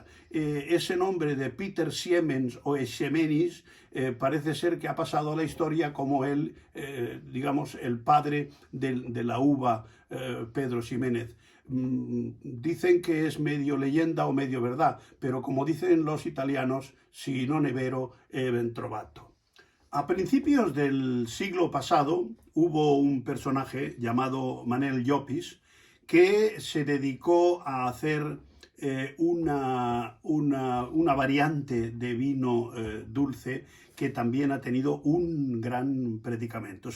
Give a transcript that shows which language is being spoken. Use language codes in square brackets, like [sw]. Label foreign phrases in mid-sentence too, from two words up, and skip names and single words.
[es] Ese nombre de Peter Siemens o Ximenis parece ser que ha pasado a la historia como digamos, el padre de la uva Pedro Ximénez. Dicen que es medio leyenda o medio verdad, pero como dicen los italianos, [it] si non è vero, è ben trovato. [es] A principios del siglo pasado hubo un personaje llamado Manel Llopis que se dedicó a hacer una variante de vino dulce que también ha tenido un gran predicamento.